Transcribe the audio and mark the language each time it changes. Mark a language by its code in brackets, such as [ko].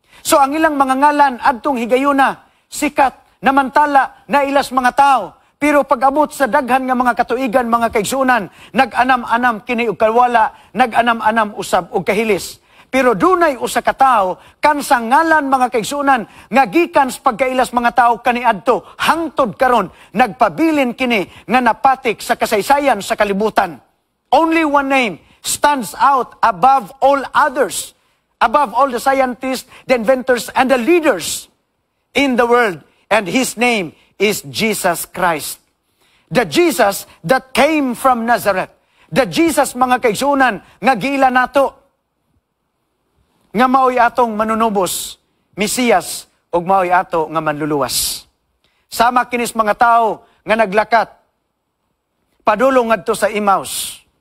[ceb] So ang ilang mga ngalan adtong higayuna, sikat, namantala na ilas mga tao, pero pag-abot sa daghan nga mga katuigan, mga kaigsuonan, nag-anam-anam kini og kalwala, nag-anam-anam usab og kahilis. Pero dunay usa ka tawo kansang ngalan mga kaigsuonan nga gikan sa pagkailas mga tawo kaniadto hangtod karon nagpabilin kini nga napatik sa kasaysayan sa kalibutan. [en] Only one name stands out above all others, above all the scientists, the inventors, and the leaders in the world, and his name is Jesus Christ. The Jesus that came from Nazareth. The Jesus [ceb] mga kaigsuonan nga giila nato nga maoy atong manunubos, Mesiyas, ug maoy ato nga manluluwas. Sama kinis mga tao nga naglakat padulong ngadto sa Emmaus.